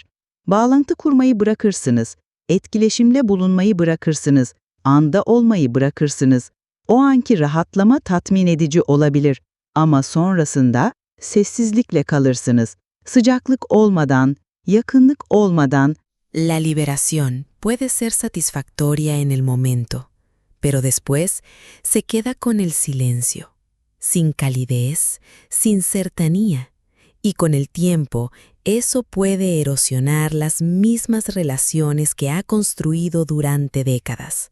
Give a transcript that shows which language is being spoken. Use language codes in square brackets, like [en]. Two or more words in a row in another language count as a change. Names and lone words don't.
[tr] Bağlantı kurmayı bırakırsınız, etkileşimde bulunmayı bırakırsınız, anda olmayı bırakırsınız. O anki rahatlama tatmin edici olabilir ama sonrasında sessizlikle kalırsınız. Sıcaklık olmadan, yakınlık olmadan. [es] La liberación puede ser satisfactoria en el momento, pero después se queda con el silencio, sin calidez, sin cercanía, y con el tiempo eso puede erosionar las mismas relaciones que ha construido durante décadas.